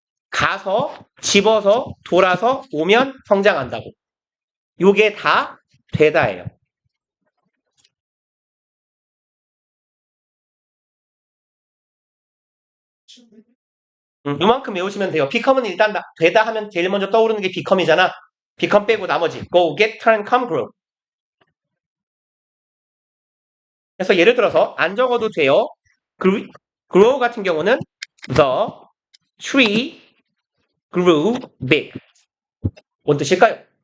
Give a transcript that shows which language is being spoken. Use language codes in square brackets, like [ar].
[ko] 가서 집어서 돌아서 오면 성장한다고. 요게 다 되다예요. 요만큼 외우시면 돼요. become은 일단 되다 하면 제일 먼저 떠오르는 게 become이잖아. [en] become [ko] 빼고 나머지 [en] go, get, turn, come, grow. [ko] 그래서 예를 들어서 안 적어도 돼요. [en] grow [ko] 같은 경우는 [en] the tree grew big. [ko] 뭔 뜻일까요?